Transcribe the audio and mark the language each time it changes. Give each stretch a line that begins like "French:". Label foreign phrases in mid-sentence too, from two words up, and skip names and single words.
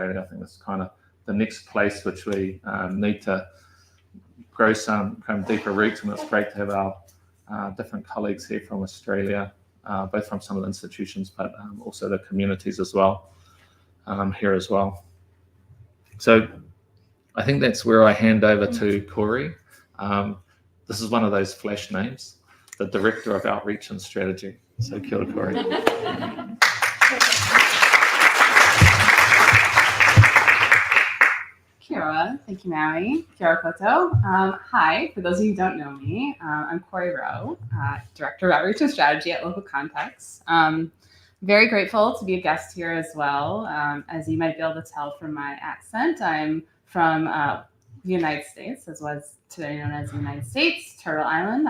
English: I think that's kind of the next place which we need to grow some deeper roots, and it's great to have our different colleagues here from Australia, both from some of the institutions, but also the communities as well, here as well. So I think that's where I hand over to Corrie. This is one of those flash names, the Director of Outreach and Strategy. So
Māori: kia ora,
English: Corrie.
Māori: Kia ora.
English: Thank you, Maui.
Māori: Kia ora koutou.
English: Hi, for those of you who don't know me, I'm Corrie Rowe, Director of Outreach and Strategy at Local Contexts. Very grateful to be a guest here as well. As you might be able to tell from my accent, I'm from the United States, as was today known as the United States, Turtle Island.